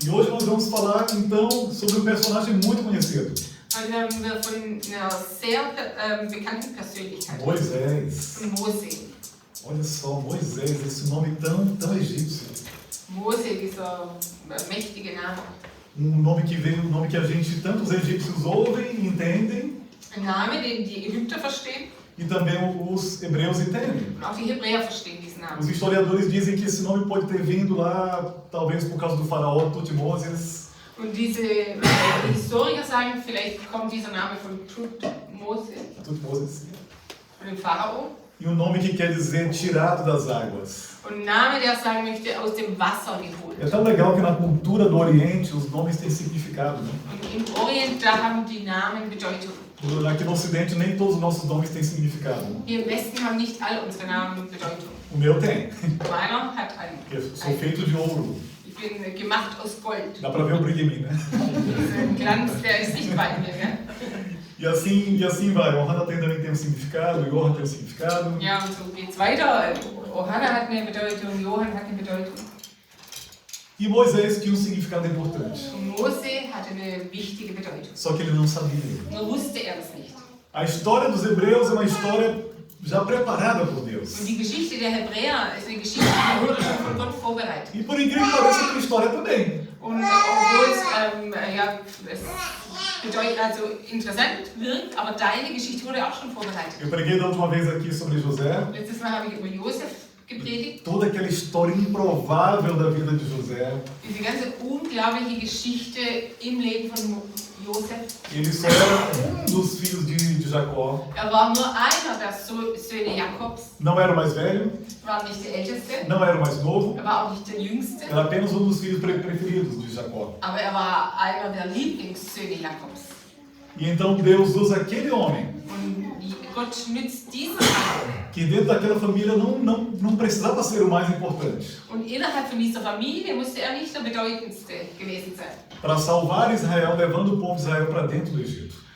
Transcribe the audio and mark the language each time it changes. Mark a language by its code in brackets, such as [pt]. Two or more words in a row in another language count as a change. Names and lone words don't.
[pt] E hoje nós vamos falar então sobre um personagem muito conhecido. [de] Heute werden wir von einer sehr bekannten Persönlichkeit [pt] Moisés. [de] von Mose. [pt] Olha só, Moisés, esse nome tão egípcio. [de] Mose, dieser mächtige Name. [pt] Nome que a gente, tantos egípcios ouvem e entendem. [de] Ein Name, den die Ägypter verstehen. [pt] E também os hebreus entendem. [de] Und auch die Hebräer verstehen diesen Namen. [pt] Os historiadores dizem que esse nome pode ter vindo lá, talvez por causa do faraó Tutmoses. [de] Und diese Historiker sagen, vielleicht kommt dieser Name von Tutmoses, Tutmoses. von dem Pharao. [pt] E um nome que quer dizer tirado das águas. [de] Und ein Name, der sagen möchte, aus dem Wasser geholt. [pt] É tão legal que na cultura do Oriente os nomes têm significado, né? [de] Und im Orient, da haben die Namen Bedeutung. [pt] Aqui no Ocidente nem todos os nossos nomes têm significado. [de] Hier im Westen haben nicht alle unsere Namen Bedeutung. [pt] O meu tem. [de] Meiner hat einen. [pt] Eu sou feito de ouro. [de] Ich bin gemacht aus Gold. [pt] Dá pra ver o brilho em mim, né? [de] Dieser Glanz, der ist sichtbar in mir. Gell? [pt] E assim vai. Ohana também tem um significado, Johan tem um significado. [de] Ja, und so geht's weiter. Ohana hat eine Bedeutung, Johann hat eine Bedeutung. [pt] E Moisés tinha um significado importante. [de] Und Mose hatte eine wichtige Bedeutung. [pt] Só que ele não sabia. [de] Nur wusste er das nicht. [pt] A história dos hebreus é uma história já preparada por Deus. [de] Und die Geschichte der Hebräer ist eine Geschichte, die wurde schon von Gott vorbereitet. [pt] E por incrível que pareça, a tua história também. [de] Und obwohl es bedeutet, also interessant wirkt, aber deine Geschichte wurde auch schon vorbereitet. [pt] Eu preguei da última vez aqui sobre José. [de] Letztes Mal habe ich über Josef gepredigt. [pt] Toda aquela história improvável da vida de José. [de] Diese ganze unglaubliche Geschichte im Leben von Josef. [pt] Ele só era dos filhos de Jacó. [de] Er war nur einer der Söhne Jakobs. [pt] Não era o mais velho, [de] War nicht der Älteste. [pt] não era o mais novo. [de] Er war auch nicht der Jüngste. [pt] Era apenas dos filhos preferidos de Jacó. [de] Aber er war einer der Lieblingssöhne Jakobs. [pt] E então Deus usa aquele homem [de] Und Gott nützt diesen Mann. [pt] que dentro daquela família não precisava ser o mais importante. [de] Und innerhalb von dieser Familie musste er nicht der bedeutendste gewesen sein. [pt] Para salvar Israel, levando o povo de Israel para dentro do Egito.